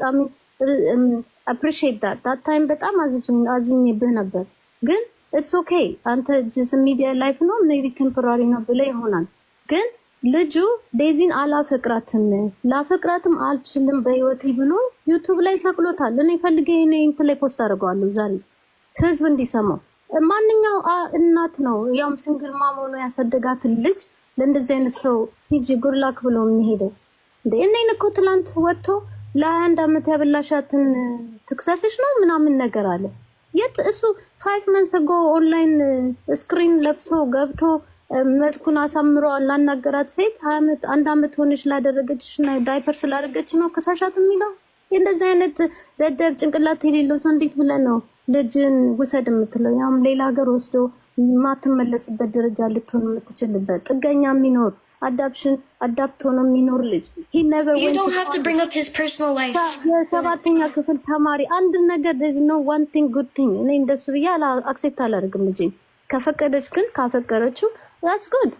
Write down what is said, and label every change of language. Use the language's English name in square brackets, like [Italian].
[English] I mean appreciate that time [Amharic] በጣም አዝኜብህ ነበር። ግን [English] it's okay. [Amharic] አንተ [English] just media life [Amharic] ነው [English] maybe temporary [Amharic] ነው ብለህ ይሆናል። ግን ልጁ ዴዚን አላፈቅራትም ላፈቅራትም አልችልም በህይወቴ ብሎ ዩቲዩብ ላይ ሰቅሎታል። እኔ ፈልጌ እኔ እንትን ላይ ፖስት አደርገዋለሁ ዛሬ ህዝብ እንዲሰማው። ማንኛው እናት ነው ያውም ሲንግል ማም ሆኖ ያሳደጋት ልጅ ለእንደዚህ አይነት ሰው ሂጂ ጉርላክ ብሎ የሚሄደው እንዴ? እኔን እኮ ትላንት ወጥቶ ለ21 ዓመት ያበላሻትን ትክሰስሽ ነው ምናምን ነገር አለ። የት እሱ [English] 5 months ago [Amharic] ኦንላይን ስክሪን ለብሶ ገብቶ መልኩን አሳምሮ ላናገራት ሴት 1 ዓመት ሆነሽ ላደረገችና ዳይፐር ስላደረገች ነው ከሳሻት የሚለው? እንደዚህ አይነት ደደብ ጭንቅላት የሌለው ሰው እንዴት ብለህ ነው ልጅን ውሰድ የምትለው? ያም ሌላ ሀገር ወስዶ ማትመለስበት ደረጃ ልትሆን የምትችልበት ጥገኛ የሚኖር አዳፕት ሆኖ የሚኖር ልጅ [English] You don't have to bring up his personal life. [Amharic] የሰባተኛ ክፍል ተማሪ አንድ ነገር [English] there's no one thing good thing [Amharic] እኔ እንደሱ ብዬ አክሴፕት አላደርግም። ልጅ ከፈቀደች ግን ካፈቀረችው [English] that's good.